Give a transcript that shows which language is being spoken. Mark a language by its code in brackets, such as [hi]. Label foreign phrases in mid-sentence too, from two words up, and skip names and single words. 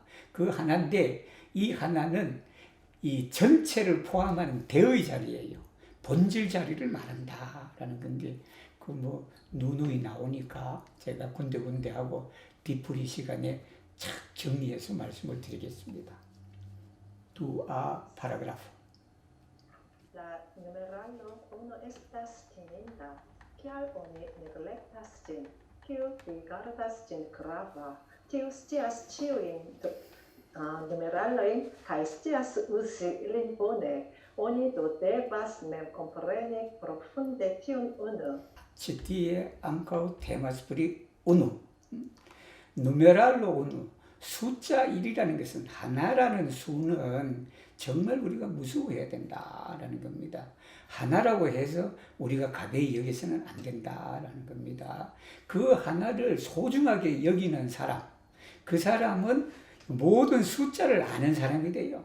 [ko] 그 하나인데 이 하나는 이 전체를 포함하는 대의 자리예요. 본질 자리를 말한다라는 건데 그 뭐 누누이 나오니까 제가 군데군데 하고 뒤풀이 시간에 착 정리해서 말씀을 드리겠습니다. 파라그라프. [eo] La numeralo uno estas timinda, kial oni neglektas ĝin, kiu rigardas ĝin grava, tiu scias ĉiujn numeralojn kaj scias uzi ilin bone. Oni do devas mem kompreni profunde tiun unu. Ĉi tie ankaŭ temas pri unu. numeralo unu [ko] 숫자 1이라는 것은 하나라는 수는 정말 우리가 무서워해야 된다라는 겁니다. 하나라고 해서 우리가 가벼이 여기서는 안 된다라는 겁니다. 그 하나를 소중하게 여기는 사람, 그 사람은 모든 숫자를 아는 사람이 돼요.